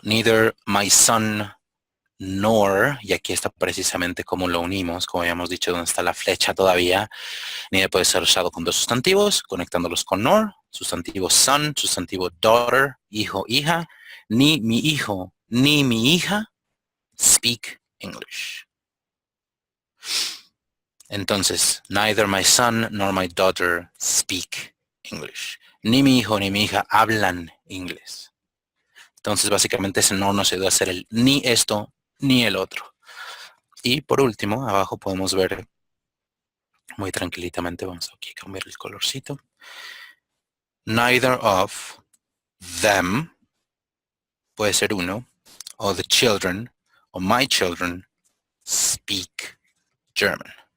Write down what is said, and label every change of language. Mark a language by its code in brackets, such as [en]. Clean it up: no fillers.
[en] Neither my son nor, [es] y aquí está precisamente como lo unimos, como habíamos dicho, donde está la flecha todavía. Neither puede ser usado con dos sustantivos, conectándolos con nor, sustantivo son, sustantivo daughter, hijo, hija, ni mi hijo, ni mi hija [en] speak English. Entonces, neither my son nor my daughter speak English. [es] Ni mi hijo ni mi hija hablan inglés. Entonces, básicamente ese no nos ayuda a hacer el ni esto ni el otro. Y por último, abajo podemos ver muy tranquilitamente, vamos aquí a cambiar el colorcito. [en] Neither of them [es] puede ser uno, [en] o the children, o my children speak German.